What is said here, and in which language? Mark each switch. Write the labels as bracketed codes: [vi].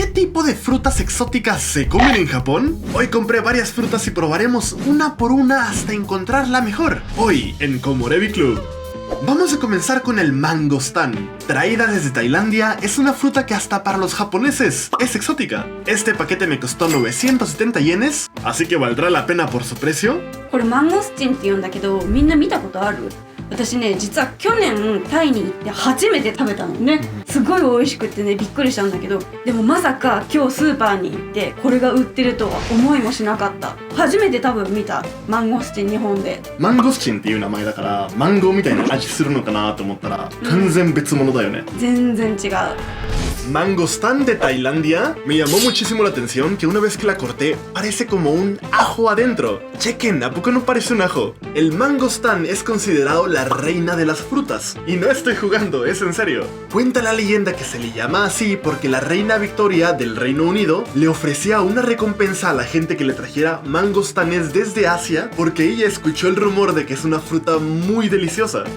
[es] tipo de frutas exóticas se comen en Japón? Hoy compré varias frutas y probaremos una por una hasta encontrar la mejor. Hoy en Komorebi Club. Vamos a comenzar con el mangostán. Traída desde Tailandia, es una fruta que hasta para los japoneses es exótica. Este paquete me costó 970 yenes, así que valdrá la pena por su precio. [ja] これマンゴスチンって言うんだけど、みんな見たことある？私ね、実は去年タイに行って初めて食べたのね。すごい美味しくってね、びっくりしたんだけど、でもまさか今日スーパーに行ってこれが売ってるとは思いもしなかった。初めて多分見たマンゴスチン、日本で。マンゴスチンっていう名前だからマンゴーみたいな味するのかなと思ったら完全別物だよね。全然違う。 [es] Mangostán de Tailandia. Me llamó muchísimo la atención que una vez que la corté parece como un ajo adentro. Chequen, ¿a poco no parece un ajo? El mangostán es considerado la reina de las frutas. Y no estoy jugando, es en serio. Cuenta la leyenda que se le llama así porque la reina Victoria del Reino Unido le ofrecía una recompensa a la gente que le trajera mangostanes desde Asia porque ella escuchó el rumor de que es una fruta muy deliciosa.